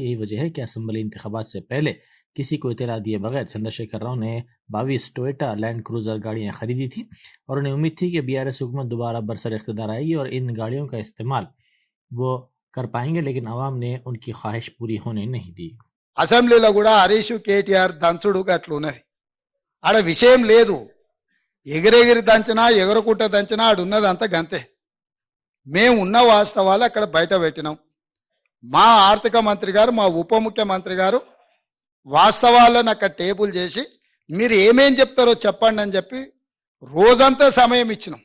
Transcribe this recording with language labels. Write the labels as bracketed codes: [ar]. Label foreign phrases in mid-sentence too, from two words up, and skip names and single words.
[ur] یہی وجہ ہے کہ اسمبلی انتخابات سے پہلے کسی کو اطلاع دیے بغیر چندر شیکھر راؤ نے 22 ٹوئیٹا لینڈ کروزر گاڑیاں خریدی تھی اور انہیں امید تھی کہ BRS حکومت دوبارہ برسر اقتدار آئے گی اور ان گاڑیوں کا استعمال وہ کر پائیں گے، لیکن عوام نے ان کی خواہش پوری ہونے نہیں دی۔ [te] అసెంబ్లీలో కూడా హరీష్ కేటీఆర్ దంచుడు అట్లున్నది. ఆడ విషయం లేదు. ఎగిరెగిరి దంచినా ఎగరకుట్ట దంచినా ఆడున్నదంతా గంతే. మేము ఉన్న వాస్తవాలు అక్కడ బయట పెట్టినాం. మా ఆర్థిక మంత్రి గారు, మా ఉప ముఖ్యమంత్రి గారు వాస్తవాలను అక్కడ టేబుల్ చేసి మీరు ఏమేం చెప్తారో చెప్పండి అని చెప్పి రోజంతా సమయం ఇచ్చినాం.